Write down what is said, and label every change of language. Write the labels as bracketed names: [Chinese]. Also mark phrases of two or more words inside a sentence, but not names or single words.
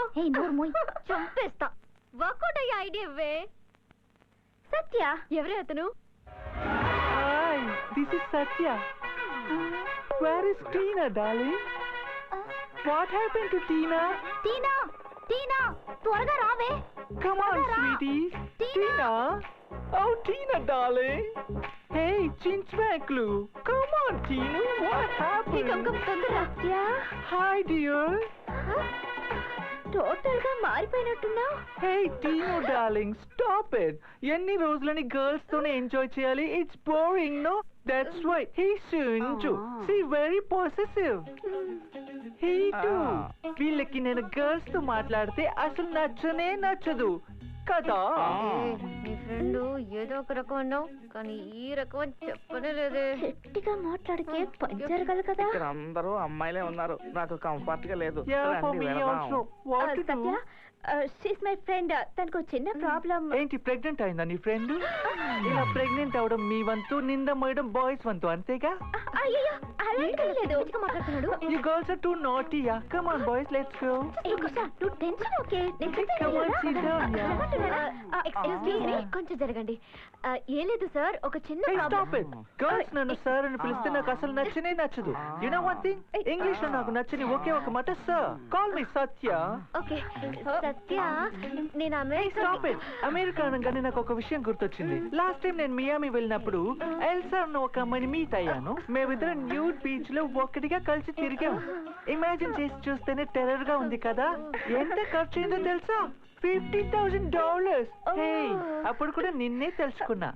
[Telugu] చంపేస్తా. వర్కౌట్ అయ్యే ఐడియా ఇవ్వే. సత్య. ఎవరే అతను? [English] Hi, this is Satya. Where is Tina darling? What happened to Tina? [Telugu] టీనా, టీనా, త్వరగా రావే. [English] Come on, sweetie. Tina. Oh, Tina, darling. Hey, Chinchmaklu. Come on, Tina. What happened? [Telugu] సత్య. [English] Hi, dear. [Telugu] టోటల్ గా మారిపోయినట్టున్నావు. [English] Hey, Tina, darling. Stop it. [Telugu] ఎన్ని రోజులని గర్ల్స్ తోనే ఎంజాయ్ చేయాలి? [English] It's boring, no? That's why he's Chinchu. See, very possessive. He too. [Telugu] వీళ్ళకి నేను గర్ల్స్ తో మాట్లాడితే అసలు నచ్చనే నచ్చదు. కదా నీ ఫ్రెండ్ ఏదో ఒక రకం అన్నావు కానీ ఈ రకం అని చెప్పనే లేదే. గట్టిగా మాట్లాడితే పని జరగదు కదా. ఇక్కడ అందరూ అమ్మాయిలే ఉన్నారు, నాకు కంఫర్ట్ గా లేదు. [English] Yeah, for [Telugu] రండి, [English] me [Telugu] వెళదాం. [English] also. What to do? Satya she's my friend. [Telugu] తనకు చిన్న ప్రాబ్లం. ఏంటి ప్రెగ్నెంట్ అయిందా నీ ఫ్రెండ్? ఇలా ప్రెగ్నెంట్ అవడం మీ వంతు, నింద మోయడం బాయ్స్ వంతు, అంతేగా? అయ్యో అలాంటి లేదు. మాట్లాడుతున్నాడు. [English] You girls are too naughty, yeah. Come on boys, let's go. నువ్వు tension okay. Come on, sit down, yeah. excuse me, [Telugu] కొంచెం జరగండి. ఏం లేదు సార్, ఒక చిన్న [English] Hey, stop [Telugu] ప్రాబ్లం. [English] it. Girls [Telugu] నన్ను సార్ అని పిలిస్తే నాకు అసలు నచ్చనే నచ్చదు. [English] You know one thing? [Telugu] ఇంగ్లీష్ లో నాకు నచ్చని ఒకే ఒక మాట సార్. [English] Call me సత్య. [Telugu] ఓకే సత్య, నేను అమెరికా. [English] Stop it. [Telugu] అమెరికా అనగానే నాకు ఒక విషయం గుర్తొచ్చింది. [English] last time [Telugu] నేను మియామి వెళ్ళినప్పుడు ఎల్సా అన్న ఒక అమ్మాయిని మీట్ అయ్యాను. మేమిద్దరం [English] nude beach [Telugu] లో ఒక్కటిగా కలిసి తిరిగాం. ఇమాజిన్ చేసి చూస్తేనే టెర్రర్ గా ఉంది కదా. ఎంత ఖర్చు అయిందో తెలుసా? $50,000. అప్పుడు కూడా నిన్నే తెలుసుకున్నా.